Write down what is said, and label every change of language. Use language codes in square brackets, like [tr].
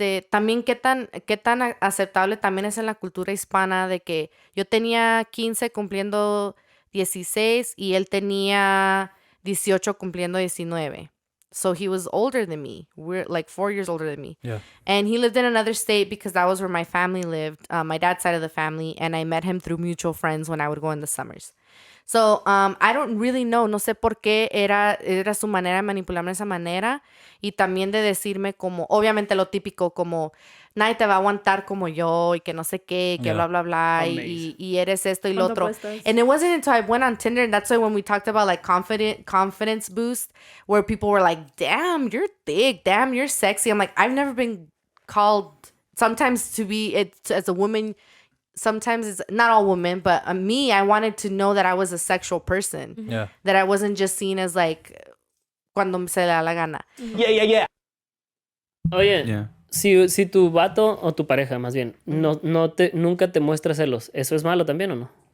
[es] También qué tan aceptable también es en la cultura hispana de que yo tenía 15 cumpliendo 16 y él tenía 18 cumpliendo 19. [en] So he was older than me. We're like 4 years older than me. Yeah. And he lived in another state because that was where my family lived, my dad's side of the family. And I met him through mutual friends when I would go in the summers. So, I don't really know. [es] No sé por qué era su manera de manipularme de esa manera. Y también de decirme como, obviamente lo típico, como, nadie te va a aguantar como yo y que no sé qué, que [en] Yeah. [es] bla, bla, bla. [en] Amazing. [es] Y eres esto y lo ¿Cuánto otro. cuestas? [en] And it wasn't until I went on Tinder, and that's why when we talked about like confidence boost, where people were like, damn, you're thick. Damn, you're sexy. I'm like, I've never been called, sometimes to be, as a woman, sometimes it's not all women, but me, I wanted to know that I was a sexual person. Yeah. That I wasn't just seen as like, [es] cuando se le da la gana. Oye, [en] Yeah. [es] si tu vato o tu pareja, más bien, nunca te muestra celos, ¿eso es malo también o no?